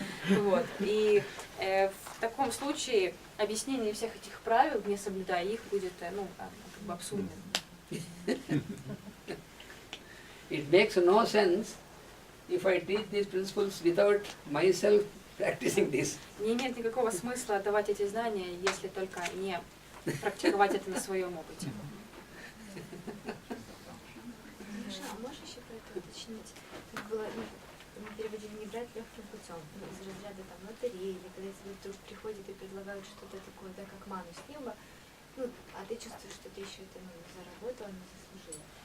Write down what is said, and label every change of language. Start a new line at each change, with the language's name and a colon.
Russian: Вот. И в таком случае объяснение всех этих правил, не соблюдая их, будет, ну, как бы абсурден.
English: It makes no sense if I teach these principles without myself practicing this.
Russian: Не имеет никакого смысла давать эти знания, если только не практиковать это на своем опыте. Миша, а можешь еще про это уточнить? Как было, мы переводили не брать легким путем, из разряда там лотереи, или когда тебе вдруг приходят и предлагают что-то такое, да, как ману с неба, ну, а ты чувствуешь, что ты еще это заработала, не заслужила.